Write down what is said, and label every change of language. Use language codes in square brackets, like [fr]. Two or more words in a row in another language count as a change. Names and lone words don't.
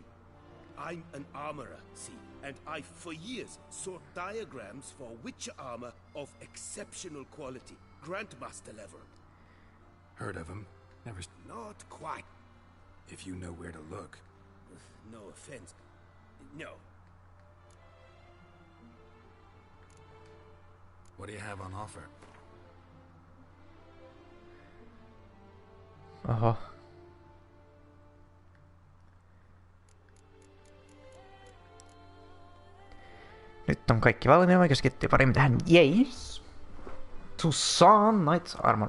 [en] I'm an armorer, see, and I've for years sought diagrams for witcher armor of exceptional quality, Grandmaster level. Heard of him? Never. Not quite. If you know where to look. No offense. No. What do you have on offer? [fi] Oho. Nyt on kaikki valmiina, vaikka keskittyy paremmin tähän. [en] Yes! Tucson Knights Armor.